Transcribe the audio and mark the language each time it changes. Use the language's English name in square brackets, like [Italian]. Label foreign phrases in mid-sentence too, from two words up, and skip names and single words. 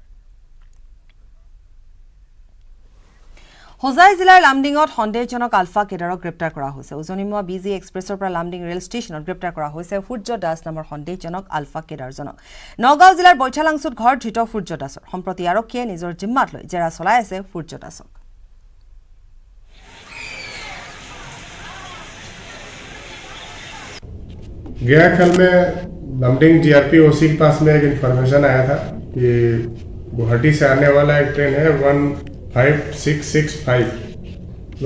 [Assamese] হোজাই জিলাৰ লামডিঙত সন্দেহজনক আলফা কেডাৰক গ্ৰেপ্তাৰ কৰা হৈছে উজনিমুৱা বিজি এক্সপ্ৰেছৰ পৰা লামডিং ৰেল ষ্টেচনত গ্ৰেপ্তাৰ কৰা হৈছে সূৰ্য দাস নামৰ সন্দেহজনক আলফা কেডাৰজনক নগাঁও জিলাৰ বৈঠালাংচুত ঘৰ ধৃত সূৰ্য দাসৰ সম্প্ৰতি আৰক্ষীয়ে নিজৰ জিম্মাত লৈ জেৰা চলাই আছে সূৰ্য দাসক [Hindi] गया कल में लमडिंग जीआरपी ओसी के पास में एक इन्फॉर्मेशन आया था कि गुवाहाटी से आने वाला एक ट्रेन है 15665 लोग